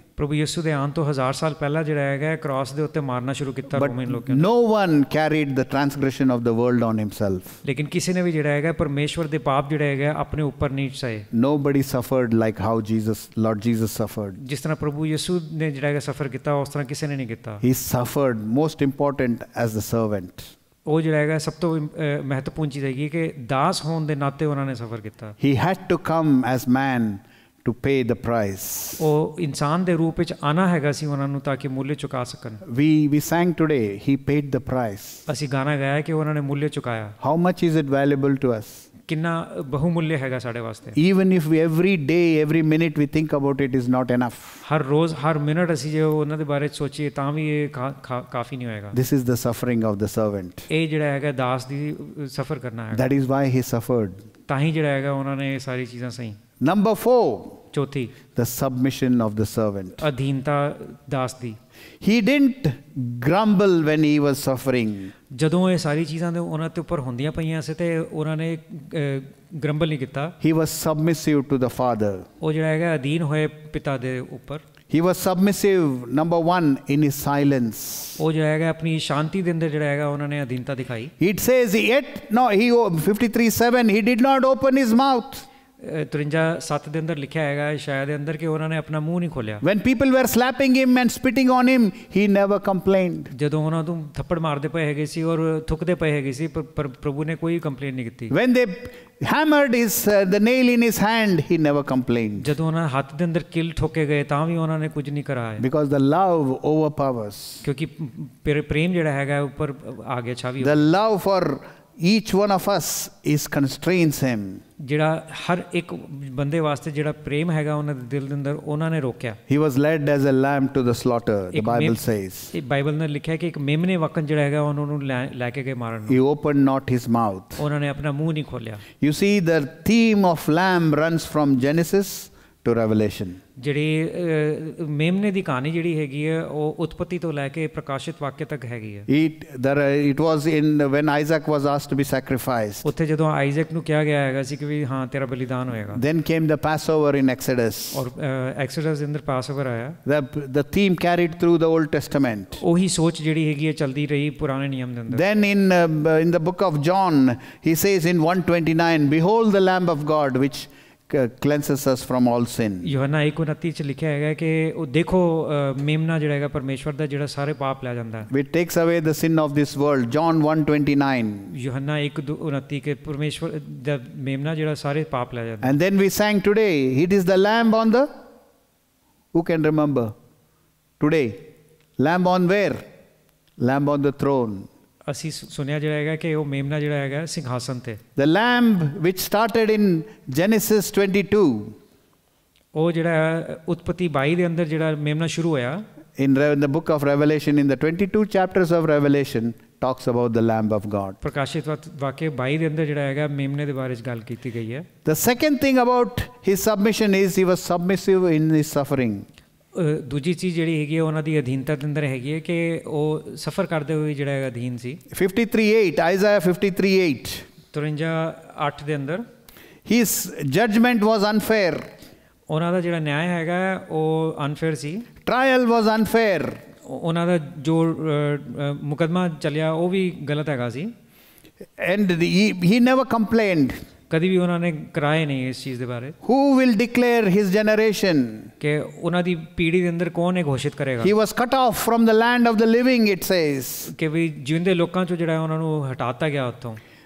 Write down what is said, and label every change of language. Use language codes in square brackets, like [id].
[pa] ਪ੍ਰਭੂ ਯਿਸੂ ਦੇ ਆਉਣ ਤੋਂ 1000 ਸਾਲ ਪਹਿਲਾਂ ਜਿਹੜਾ ਹੈਗਾ ਕ੍ਰਾਸ ਦੇ ਉੱਤੇ ਮਾਰਨਾ ਸ਼ੁਰੂ ਕੀਤਾ [en] But [pa] ਰੋਮਨ ਲੋਕਾਂ ਨੇ। [en] no one carried the transgression of the world on himself. [pa] ਲੇਕਿਨ ਕਿਸੇ ਨੇ ਵੀ ਜਿਹੜਾ ਹੈਗਾ ਪਰਮੇਸ਼ਵਰ ਦੇ ਪਾਪ ਜਿਹੜਾ ਹੈਗਾ ਆਪਣੇ ਉੱਪਰ ਨਹੀਂ ਸਹੇ। [en] Nobody suffered like how Lord Jesus suffered. [pa] ਜਿਸ ਤਰ੍ਹਾਂ ਪ੍ਰਭੂ ਯਿਸੂ ਨੇ ਜਿਹੜਾ ਹੈਗਾ ਸਫਰ ਕੀਤਾ ਉਸ ਤਰ੍ਹਾਂ ਕਿਸੇ ਨੇ ਨਹੀਂ ਕੀਤਾ। [en] He suffered, most important, as the servant. [pa] ਉਹ ਜਿਹੜਾ ਹੈਗਾ ਸਭ ਤੋਂ ਮਹੱਤਵਪੂਰਨ ਚੀਜ਼ ਹੈਗੀ ਕਿ ਦਾਸ ਹੋਣ ਦੇ ਨਾਤੇ ਉਹਨਾਂ ਨੇ ਸਫਰ ਕੀਤਾ। [en] He had to come as man to pay the price. [pa] ਉਹ ਇਨਸਾਨ ਦੇ ਰੂਪ ਵਿੱਚ ਆਣਾ ਹੈਗਾ ਸੀ ਉਹਨਾਂ ਨੂੰ ਤਾਂ ਕਿ ਮੁੱਲ ਚੁਕਾ ਸਕਣ। [en] We sang today, he paid the price. [pa] ਅਸੀਂ ਗਾਣਾ ਗਾਇਆ ਕਿ ਉਹਨਾਂ ਨੇ ਮੁੱਲ ਚੁਕਾਇਆ। [en] How much is it valuable to us? [pa] ਕਿੰਨਾ ਬਹੁਮੁੱਲ ਹੈਗਾ ਸਾਡੇ ਵਾਸਤੇ। [en] Even if every day, every minute we think about it is not enough. [pa] Har rose Har minute ਅਸੀਂ ਜੇ ਉਹਨਾਂ ਦੇ ਬਾਰੇ ਸੋਚੀਏ ਤਾਂ ਵੀ ਇਹ ਕਾਫੀ ਨਹੀਂ ਹੋਏਗਾ। [en] This is the suffering of the servant. [pa] ਇਹ ਜਿਹੜਾ ਹੈਗਾ ਦਾਸ ਦੀ ਸਫਰ ਕਰਨਾ ਹੈਗਾ। [en] That is why he suffered. [pa] ਤਾਂ ਹੀ ਜਿਹੜਾ ਹੈਗਾ ਉਹਨਾਂ ਨੇ ਇਹ ਸਾਰੀ ਚੀਜ਼ਾਂ ਸਹੀ। [en] Number 4, [pa] ਚੌਥੀ [en] the submission of the servant. [pa] ਅਧੀਨਤਾ Das ਦੀ। [en] He didn't grumble when he was suffering. [pa] ਜਦੋਂ ਇਹ ਸਾਰੀ ਚੀਜ਼ਾਂ ਦੇ ਉਹਨਾਂ ਤੇ ਉੱਪਰ ਹੁੰਦੀਆਂ ਪਈਆਂ ਸੀ ਤੇ ਉਹਨਾਂ ਨੇ ਗ੍ਰੰਬਲ ਨਹੀਂ ਕੀਤਾ। [en] He was submissive to the Father. [pa] ਉਹ ਜਿਹੜਾ ਹੈਗਾ ਅਧੀਨ ਹੋਏ ਪਿਤਾ ਦੇ ਉੱਪਰ। [en] He was submissive, number 1, in his silence. [pa] ਉਹ ਜਿਹੜਾ ਹੈਗਾ ਆਪਣੀ ਸ਼ਾਂਤੀ ਦੇ ਅੰਦਰ ਜਿਹੜਾ ਹੈਗਾ ਉਹਨਾਂ ਨੇ ਅਧੀਨਤਾ ਦਿਖਾਈ। [en] It says, yet, no, 53:7, he did not open his mouth. [pa] 53:7 ਦੇ ਅੰਦਰ ਲਿਖਿਆ ਹੈਗਾ ਸ਼ਾਇਦ ਦੇ ਅੰਦਰ ਕਿ ਉਹਨਾਂ ਨੇ ਆਪਣਾ ਮੂੰਹ ਨਹੀਂ ਖੋਲਿਆ। [en] When people were slapping him and spitting on him, he never complained. [pa] ਜਦੋਂ ਉਹਨਾਂ ਨੂੰ ਥੱਪੜ ਮਾਰਦੇ ਪਏ ਹੈਗੇ ਸੀ ਔਰ ਥੁੱਕਦੇ ਪਏ ਹੈਗੇ ਸੀ ਪਰ ਪ੍ਰਭੂ ਨੇ ਕੋਈ ਕੰਪਲੇਂਟ ਨਹੀਂ ਕੀਤੀ। [en] When they hammered the nail in his hand, he never complained. [pa] ਜਦੋਂ ਉਹਨਾਂ ਹੱਥ ਦੇ ਅੰਦਰ ਕਿਲ ਠੋਕੇ ਗਏ ਤਾਂ ਵੀ ਉਹਨਾਂ ਨੇ ਕੁਝ ਨਹੀਂ ਕਰਾਇਆ। [en] Because the love overpowers. [pa] ਕਿਉਂਕਿ ਪ੍ਰੇਮ ਜਿਹੜਾ ਹੈਗਾ ਉੱਪਰ ਆ ਗਿਆ ਛਾਵੀ। [en] The love for each one of us constrains him. [pa] ਜਿਹੜਾ ਹਰ ਇੱਕ ਬੰਦੇ ਵਾਸਤੇ ਜਿਹੜਾ ਪ੍ਰੇਮ ਹੈਗਾ ਉਹਨਾਂ ਦੇ ਦਿਲ ਦੇ ਅੰਦਰ ਉਹਨਾਂ ਨੇ ਰੋਕਿਆ। [en] He was led as a lamb to the slaughter, the Bible says. [pa] ਇਹ ਬਾਈਬਲ ਨੇ ਲਿਖਿਆ ਕਿ ਇੱਕ ਮੇਮਨੇ ਵਕਨ ਜਿਹੜਾ ਹੈਗਾ ਉਹਨਾਂ ਨੂੰ ਲੈ ਕੇ ਗਏ ਮਾਰਨ ਨੂੰ। [en] He opened not his mouth. [pa] ਉਹਨਾਂ ਨੇ ਆਪਣਾ ਮੂੰਹ ਨਹੀਂ ਖੋਲਿਆ। [en] You see, the theme of lamb runs from Genesis to Revelation. [pa] ਜਿਹੜੀ ਮੇਮਨੇ ਦੀ ਕਹਾਣੀ ਜਿਹੜੀ ਹੈਗੀ ਹੈ ਉਹ ਉਤਪਤੀ ਤੋਂ ਲੈ ਕੇ ਪ੍ਰਕਾਸ਼ਿਤ ਵਾਕਿਆ ਤੱਕ ਹੈਗੀ ਹੈ। [en] It was when Isaac was asked to be sacrificed. [pa] ਉੱਥੇ ਜਦੋਂ ਆਈਜ਼ੈਕ ਨੂੰ ਕਿਹਾ ਗਿਆ ਹੈਗਾ ਸੀ ਕਿ ਵੀ ਹਾਂ ਤੇਰਾ ਬਲੀਦਾਨ ਹੋਏਗਾ। [en] Then came the Passover in Exodus. [pa] ਔਰ ਐਕਸੋਡਸ ਦੇ ਅੰਦਰ ਪਾਸਓਵਰ ਆਇਆ। [en] The theme carried through the Old Testament. [pa] ਉਹੀ ਸੋਚ ਜਿਹੜੀ ਹੈਗੀ ਹੈ ਚਲਦੀ ਰਹੀ ਪੁਰਾਣੇ ਨਿਯਮ ਦੇ ਅੰਦਰ। [en] Then in the book of John, he says in 1:29, behold the Lamb of God which cleanses us from all sin. [pa] ਯੋਹੰਨਾ 1:29 ਚ ਲਿਖਿਆ ਹੈਗਾ ਕਿ ਉਹ ਦੇਖੋ ਮੇਮਨਾ ਜਿਹੜਾ ਹੈਗਾ ਪਰਮੇਸ਼ਵਰ ਦਾ ਜਿਹੜਾ ਸਾਰੇ ਪਾਪ ਲੈ ਜਾਂਦਾ ਹੈ। [en] Which takes away the sin of this world. John 1:29. [pa] ਯੋਹੰਨਾ 1:29 ਕਿ ਪਰਮੇਸ਼ਵਰ ਦਾ ਮੇਮਨਾ ਜਿਹੜਾ ਸਾਰੇ ਪਾਪ ਲੈ ਜਾਂਦਾ। [en] And then we sang today, it is the lamb on the, who can remember today? Lamb on where? Lamb on the throne. [pa] ਅਸੀਂ ਸੁਣਿਆ ਜਿਹੜਾ ਹੈਗਾ ਕਿ ਉਹ ਮੇਮਨਾ ਜਿਹੜਾ ਹੈਗਾ ਸਿੰਘਾਸਨ ਤੇ। [en] The lamb which started in Genesis 22. [pa] ਉਹ ਜਿਹੜਾ ਉਤਪਤੀ 22 ਦੇ ਅੰਦਰ ਜਿਹੜਾ ਮੇਮਨਾ ਸ਼ੁਰੂ ਹੋਇਆ। [en] In the book of Revelation, in the 22 chapters of Revelation, talks about the Lamb of God. [pa] ਪ੍ਰਕਾਸ਼ਿਤ ਵਾਕਿਆ 22 ਦੇ ਅੰਦਰ ਜਿਹੜਾ ਹੈਗਾ ਮੇਮਨੇ ਦੇ ਬਾਰੇ ਚ ਗੱਲ ਕੀਤੀ ਗਈ ਹੈ। [en] The second thing about his submission is he was submissive in his suffering. [pa] ਦੂਜੀ ਚੀਜ਼ ਜਿਹੜੀ ਹੈਗੀ ਹੈ ਉਹਨਾਂ ਦੀ ਅਧੀਨਤਾ ਦੇ ਅੰਦਰ ਹੈਗੀ ਹੈ ਕਿ ਉਹ ਸਫਰ ਕਰਦੇ ਹੋਏ ਜਿਹੜਾ ਹੈਗਾ ਅਧੀਨ ਸੀ। [en] 53:8, Isaiah 53:8. [pa] 53:8 ਦੇ ਅੰਦਰ [en] His judgment was unfair. [pa] ਉਹਨਾਂ ਦਾ ਜਿਹੜਾ ਨਿਆਂ ਹੈਗਾ ਉਹ unfair ਸੀ। [en] Trial was unfair. [pa] ਉਹਨਾਂ ਦਾ ਜੋ ਮੁਕੱਦਮਾ ਚੱਲਿਆ ਉਹ ਵੀ ਗਲਤ ਹੈਗਾ ਸੀ। [en] And he never complained. [pa] ਕਦੀ ਵੀ ਉਹਨਾਂ ਨੇ ਕਰਾਏ ਨਹੀਂ ਇਸ ਚੀਜ਼ ਦੇ ਬਾਰੇ। [en] Who will declare his generation? [pa] ਕਿ ਉਹਨਾਂ ਦੀ ਪੀੜ੍ਹੀ ਦੇ ਅੰਦਰ ਕੌਣ ਇਹ ਘੋਸ਼ਿਤ ਕਰੇਗਾ। [en] He was cut off from the land of the living, it says. [pa] ਕਿ ਵੀ ਜਿਉਂਦੇ ਲੋਕਾਂ ਚੋਂ ਜਿਹੜਾ ਉਹਨਾਂ ਨੂੰ ਹਟਾਤਾ ਗਿਆ ਉੱਥੋਂ।